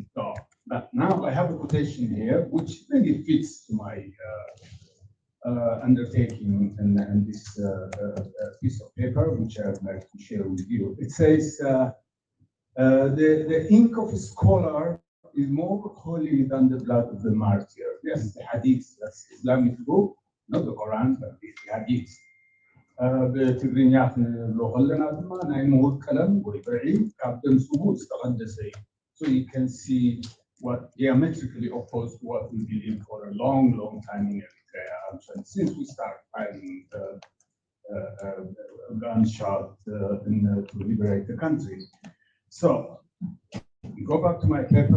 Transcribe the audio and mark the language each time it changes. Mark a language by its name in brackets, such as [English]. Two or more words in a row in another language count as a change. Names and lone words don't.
[English] So, but now I have a quotation here, which really fits to my undertaking and this piece of paper, which I'd like to share with you. It says, the ink of a scholar is more holy than the blood of the martyr. Yes, the Hadith, that's Islamic book, not the Quran, but the Hadith. [Tigrinya] በትግርኛ ክንብሎ ከለና ድማ ናይ ምሁር ቀለም ወይ ብርዒ ካብ ደምስቡ ዝተቐደሰ እዩ. [English] So you can see what diametrically opposed to what we believe for a long, long time in Eritrea. Actually, since we started fighting gunshot to liberate the country. So go back to my paper.